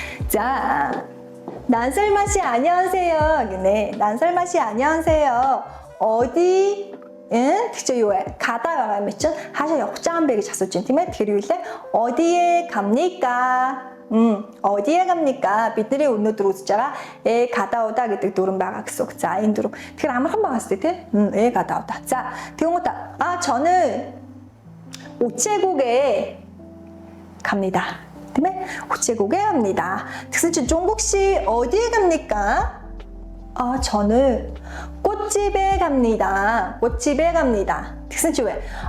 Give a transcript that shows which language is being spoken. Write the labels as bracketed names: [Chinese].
[Korean] За, 난설마씨 안녕하세요. гинэ. 난설마씨 안녕하세요. 어디? [Mongolian] тэгчээ юу вэ? 가다 байгаа юм чинь хаашаа явах гэж байгаа юм бэ гэж асууж байна тийм ээ. [Korean] Тэгэхээр юу вэ? 어디에 갑니까? 어디에 갑니까? [Mongolian] бидний өнөөдөр үзэж байгаа [Korean] 가다 오다 [Mongolian] гэдэг дүрэн байгаа гэсэн үг. За, энэ дүрэн. Тэгэхээр амархан байгаа шүү дээ, тийм? [Korean] 가다 오다. [Mongolian] За, тэгвэл [Korean] 저는 우체국에 갑니다. [Mongolian] тийм ээ? [Korean] 우체국에 갑니다. [Mongolian] тэгсэн чинь [Korean] 종국 씨 어디에 갑니까? 저는 꽃집에 갑니다. 꽃집에 갑니다. [Mongolian] тэгсэн чинь [Korean] 왜?